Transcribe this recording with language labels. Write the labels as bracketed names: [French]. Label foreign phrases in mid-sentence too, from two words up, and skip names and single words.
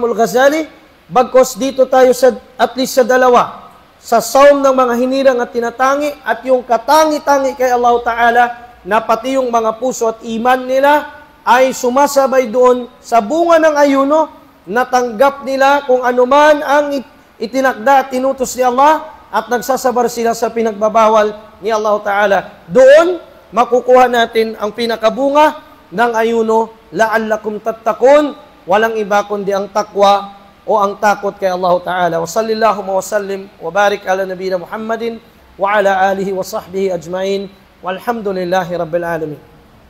[Filipino] Al-Ghazali, bagkos dito tayo [English] at least [Filipino] sa dalawa, sa Sawm ng mga hinirang at tinatangi, at yung katangi-tangi kay Allah Ta'ala, na pati yung mga puso at iman nila ay sumasabay doon sa bunga ng ayuno, natanggap nila kung anuman ang itinakda at tinutos ni Allah, at nagsasabar sila sa pinagbabawal ni Allah Ta'ala. Doon, makukuha natin ang pinakabunga ng ayuno, [Arabic] لعلكم تتقون, [Filipino] walang iba kundi ang takwa o ang takot kay Allah Ta'ala. [Arabic] وصلى الله وسلم وبارك على نبينا محمد وعلى آله وصحبه أجمعين والحمد لله رب العالمين.